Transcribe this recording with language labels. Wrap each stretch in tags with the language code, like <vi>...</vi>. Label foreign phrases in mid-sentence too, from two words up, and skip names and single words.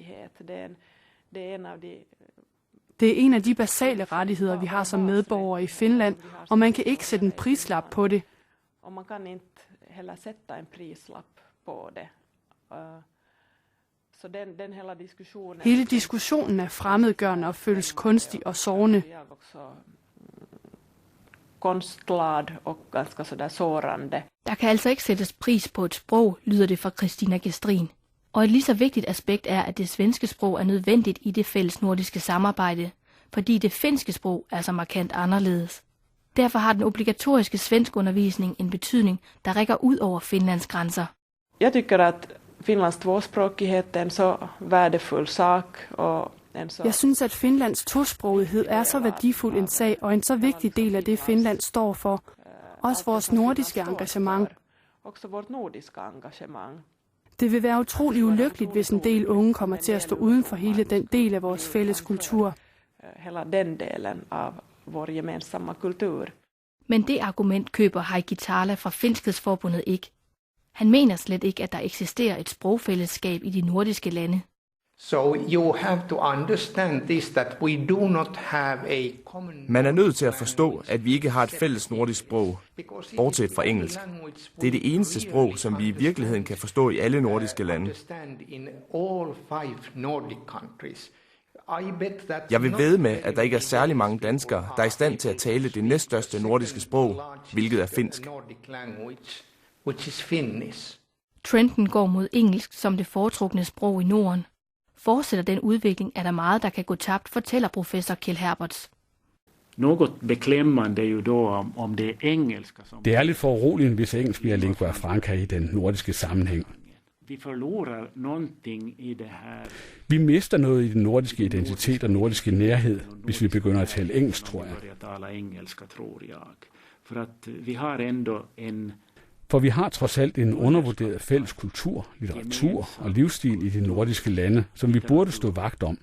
<da>Det er en af de basale rettigheder, vi har som medborgere i Finland, og man kan ikke sætte en prislap på det. Og man kan ikke heller sætte en prislap på det.</da> <sv>Så den hele diskussionen...</sv> <da>Hele diskussionen er fremmedgørende og føles kunstig og sårende.</da> <sv>Konstlad og ganska sådär sårande.</sv> <da>Der kan altså ikke sættes pris på et sprog, lyder det fra Christina Gestrin. Og et lige så vigtigt aspekt er, at det svenske sprog er nødvendigt i det fælles nordiske samarbejde, fordi det finske sprog er så markant anderledes. Derfor har den obligatoriske svenskundervisning en betydning, der rækker ud over Finlands grænser.</da> <sv>Jag tycker att Finlands tvåspråkighet är en så värdefull sak och</sv> <da>Jeg synes, at Finlands tosprogethed er så værdifuld en sag og en så vigtig del af det, Finland står for. Også vores nordiske engagement. Det vil være utrolig ulykkeligt, hvis en del unge kommer til at stå uden for hele den del af vores fælles kultur. Men det argument køber Heikki Tala fra Finskhedsforbundet ikke. Han mener slet ikke, at der eksisterer et sprogfællesskab i de nordiske lande.</da> <en>So you have to understand this, that we do not have a common...</en> <da>Man er nødt til at forstå, at vi ikke har et fælles nordisk sprog, bortset fra engelsk. Det er det eneste sprog, som vi i virkeligheden kan forstå i alle nordiske lande. Jeg vil vædde med, at der ikke er særlig mange danskere, der er i stand til at tale det næststørste nordiske sprog, hvilket er finsk. Trenden går mod engelsk som det foretrukne sprog i Norden. Fortsætter den udvikling, er der meget, der kan gå tabt, fortæller professor Kjell Herberts.</da> <sv>Något beklämmande ju då om det engelska som...</sv> <da>Det er lidt for uroligt, hvis engelsk bliver lingua franca i den nordiske sammenhæng.</da> <sv>Vi förlorar någonting i det här.</sv> <da>Vi mister noget i den nordiske identitet og nordiske nærhed, hvis vi begynder at tale engelsk, tror jeg. For vi har trods alt en undervurderet fælles kultur, litteratur og livsstil i de nordiske lande, som vi burde stå vagt om.</da>